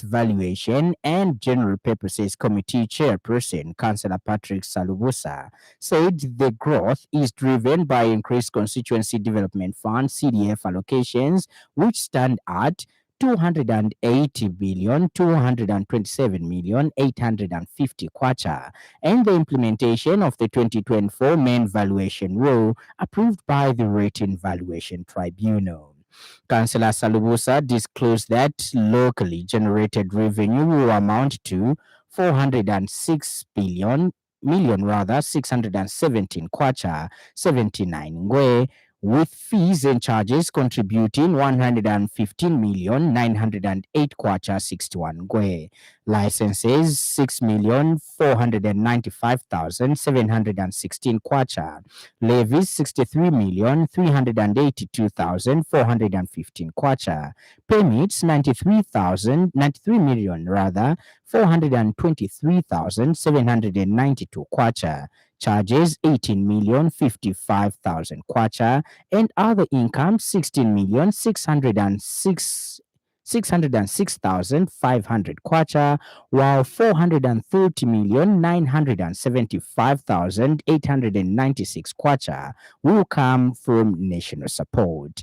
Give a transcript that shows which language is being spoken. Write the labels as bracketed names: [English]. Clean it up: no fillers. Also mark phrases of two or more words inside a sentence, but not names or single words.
[English] Valuation, and General Purposes Committee Chairperson, Councillor Patrick Salubusa, said the growth is driven by increased Constituency Development Fund CDF allocations, which stand at 280 billion 227 million 850 kwacha, and the implementation of the 2024 main valuation rule approved by the Rating Valuation Tribunal. Councillor Salubusa disclosed that locally generated revenue will amount to 406 million 617 kwacha 79 ngwe, with fees and charges contributing 115 million 908 kwacha 61 ngwe, licenses 6 million 495,716 kwacha, levies 63 million 382,415 kwacha, permits 93 million 423,792 kwacha, charges 18 million 55,000 kwacha, and other income 16 million 606,500 kwacha, while 430 million 975,896 kwacha will come from national support.